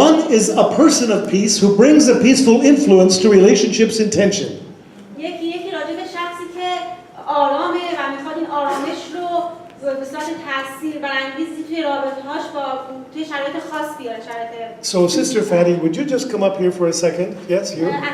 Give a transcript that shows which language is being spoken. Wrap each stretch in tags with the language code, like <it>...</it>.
<en>One is a person of peace who brings a peaceful influence to relationships in tension.</en> <fa>یکی راجع به شخصی که آرامه و میخواد این آرامش رو به صورت تاثیر برانگیزی توی رابطه‌هاش با توی شرایط خاص بیاره شرایط.</fa> <en>So Sister Fatty, would you just come up here for a second? Yes, you.</en>